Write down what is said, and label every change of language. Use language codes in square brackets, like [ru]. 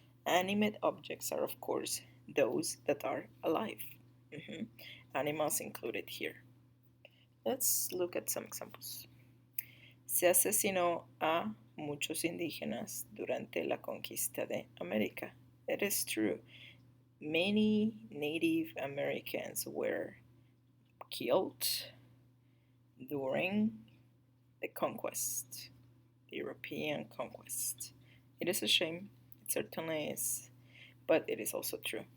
[en] Animate objects are, of course, those that are alive. Animals included here. Let's look at some examples. [es] Se asesinó a muchos indígenas durante la conquista de América. [en] It is true. Many Native Americans were killed during the conquest, the European conquest. It is a shame, it certainly is, but it is also true.